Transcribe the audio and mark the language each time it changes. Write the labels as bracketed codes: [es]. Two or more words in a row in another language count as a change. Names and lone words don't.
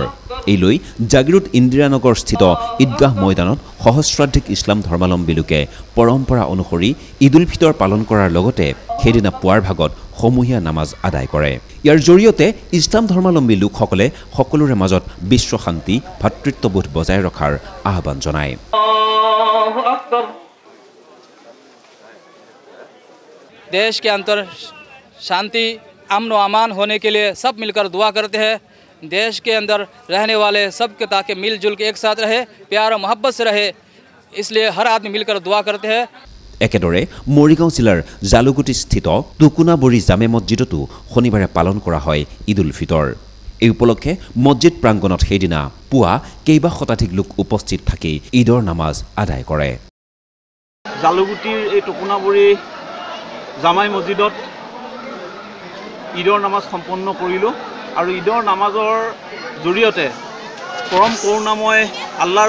[as] এই লৈ জাগিৰোড ইন্দিৰানগৰ স্থিত ঈদগাহ ময়দানত সহস্ৰাধিক ইছলাম ধৰ্মাৱলম্বী লোকে পৰম্পৰা অনুসৰি ঈদ উল ফিতৰ পালন কৰাৰ লগতে সেইদিনা পুৱাৰ ভাগত সমূহীয়া নামাজ আদায় কৰে। ইয়াৰ জৰিয়তে ইছলাম ধৰ্মাৱলম্বী লোকসকলে সকলোৰে মাজত বিশ্ব শান্তি ভাতৃত্ববোধ বজাই ৰখাৰ আহ্বান জনায়। [hi] देश के अंदर शांति अमन व अमान होने के लिए सब मिलकर दुआ करते हैं। देश के अंदर रहने वाले सब के ताकि मिलजुल के एक साथ रहे, प्यार और मोहब्बत से रहे, इसलिए हर आदमी मिलकर दुआ करते हैं। [as] একেদৰে মৰিগাঁও জিলাৰ জালুগুটি স্থিত টুকুনাবৰী জামে মছজিদতো শনিবাৰে পালন কৰা হয় ঈদ উল ফিতৰ। এই উপলক্ষে মছজিদ প্ৰাংগণত সেইদিনা পুৱা কেইবা শতাধিক লোক উপস্থিত থাকি ঈদৰ নামাজ আদায় কৰে। জালুগুটিৰ এই টুকুনাবৰী জামাই মছজিদত ঈদৰ নামাজ সম্পন্ন কৰিলোঁ আৰু ঈদৰ নামাজৰ জৰিয়তে পৰম কৰুণাময় আল্লাহৰ